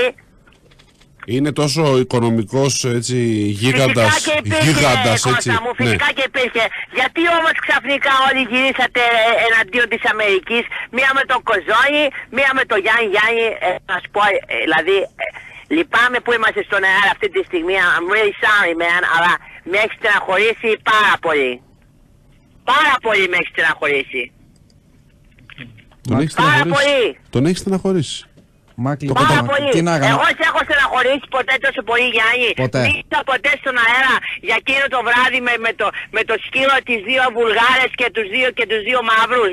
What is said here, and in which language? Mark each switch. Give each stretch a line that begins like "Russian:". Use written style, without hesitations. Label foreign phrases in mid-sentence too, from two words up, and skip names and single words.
Greek: Είναι τόσο οικονομικός, έτσι, γίγαντας, Φυσικά και υπήρχε, έτσι. Κώστα μου, φυσικά και υπήρχε. Γιατί όμως ξαφνικά όλοι γυρίσατε εναντίον της Αμερικής, μία με τον Κοζόνη, μία με τον Γιάννη, να σου πω, δηλαδή, λυπάμαι που είμαστε στον αέρα αυτή τη στιγμή,
English: I'm really sorry man,
Greek: αλλά με έχει στεναχωρήσει πάρα πολύ. Πάρα πολύ με έχει στεναχωρήσει. Τον έχει στεναχωρήσει. Πάρα πολύ. Εγώ σε έχω στεναχωρήσει ποτέ τόσο πολύ, Γιάννη? Μίλησα ποτέ στον αέρα για εκείνο το βράδυ με το σκύλο τις δύο Βουλγάρες και τους δύο μαύρους?